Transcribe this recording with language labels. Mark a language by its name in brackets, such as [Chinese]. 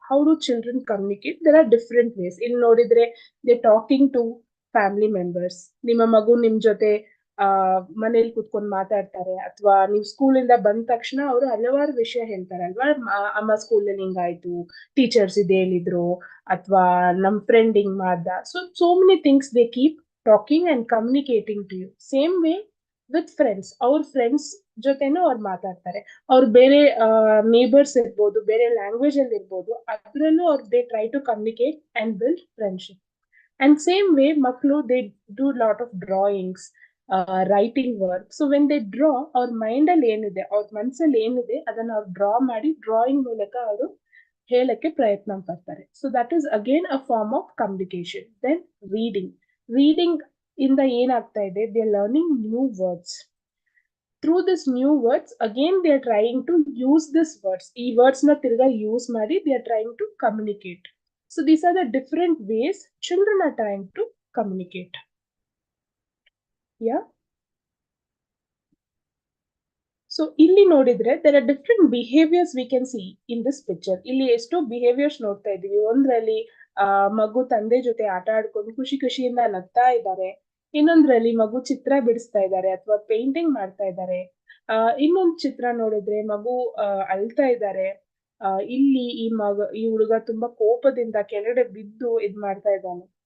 [English] How do children communicate? There are different ways. [Kannada] ಇಲ್ಲಿ ನೋಡಿದ್ರೆ [English] they talking to family members. [Kannada] ನಿಮ್ಮ ಮಗು ನಿಮ್ ಜೊತೆ ಮನೇಲಿ ಕುತ್ಕೊಂಡು ಮಾತಾಡ್ತಾರೆ, ಅಥವಾ ನೀವು ಸ್ಕೂಲಿಂದ ಬಂದ ತಕ್ಷಣ ಅವರು ಹಲವಾರು ವಿಷಯ ಹೇಳ್ತಾರೆ ಅಲ್ವಾ. ಅಮ್ಮ ಸ್ಕೂಲಲ್ಲಿ ಹಿಂಗಾಯ್ತು, ಟೀಚರ್ಸ್ ಇದೆ ಹೇಳಿದ್ರು, ಅಥವಾ ನಮ್ ಫ್ರೆಂಡ್ ಹಿಂಗ್ ಮಾಡ್ದ. [English] So many things they keep talking and communicating to you. Same way with friends, [Kannada] ಅವ್ರ ಫ್ರೆಂಡ್ಸ್ ಜೊತೆನೂ ಅವ್ರು ಮಾತಾಡ್ತಾರೆ. ಅವ್ರು ಬೇರೆ ನೇಬರ್ಸ್ ಇರ್ಬೋದು, ಬೇರೆ ಲ್ಯಾಂಗ್ವೇಜ್ ಅಲ್ಲಿ ಇರ್ಬೋದು, ಅದ್ರಲ್ಲೂ ಅವ್ರು [English] They try to communicate and build friendship. And same way maklu they do lot of drawings, writing work. So when they draw, [Kannada] ಅವ್ರ ಮೈಂಡ್ ಅಲ್ಲಿ ಏನಿದೆ, ಅವ್ರ ಮನ್ಸಲ್ಲಿ ಏನಿದೆ ಅದನ್ನ ಅವ್ರು ಡ್ರಾ ಮಾಡಿ ಡ್ರಾಯಿಂಗ್ ಮೂಲಕ ಅವರು ಹೇಳಕ್ಕೆ ಪ್ರಯತ್ನ ಪಡ್ತಾರೆ. [English] So that is again a form of communication. Then [Kannada] reading ಇಂದ ಏನಾಗ್ತಾ ಇದೆ, [English] They are learning new words. Through this new words, again they are trying to use this words. [Kannada] ಈ words ನ ತಿರ್ಗಾ ಯೂಸ್ ಮಾಡಿ [English] they are trying to communicate. So these are the different ways children are trying to communicate. Yeah. [Kannada] So ಇಲ್ಲಿ ನೋಡಿದ್ರೆ [English] there are different behaviors we can see in this picture. [Kannada] ಇಲ್ಲಿ ಎಷ್ಟೋ behaviours ನೋಡ್ತಾ ಇದೀವಿ. ಒಂದ್ರಲ್ಲಿ ಮಗು ತಂದೆ ಜೊತೆ ಆಟ ಆಡ್ಕೊಂಡು ಖುಷಿ ಖುಷಿಯಿಂದ ನಗ್ತಾ ಇದ್ದಾರೆ. ಇನ್ನೊಂದ್ರಲ್ಲಿ ಮಗು ಚಿತ್ರ ಬಿಡಿಸ್ತಾ ಇದ್ದಾರೆ ಅಥವಾ ಪೇಂಟಿಂಗ್ ಮಾಡ್ತಾ ಇದ್ದಾರೆ. ಇನ್ನೊಂದ್ ಚಿತ್ರ ನೋಡಿದ್ರೆ ಮಗು ಅಳ್ತಾ ಇದ್ದಾರೆ. ಇಲ್ಲಿ ಈ ಹುಡುಗ ತುಂಬಾ ಕೋಪದಿಂದ ಕೆಳಗಡೆ ಬಿದ್ದು ಇದ್ ಮಾಡ್ತಾ ಇದ್ದಾನೆ.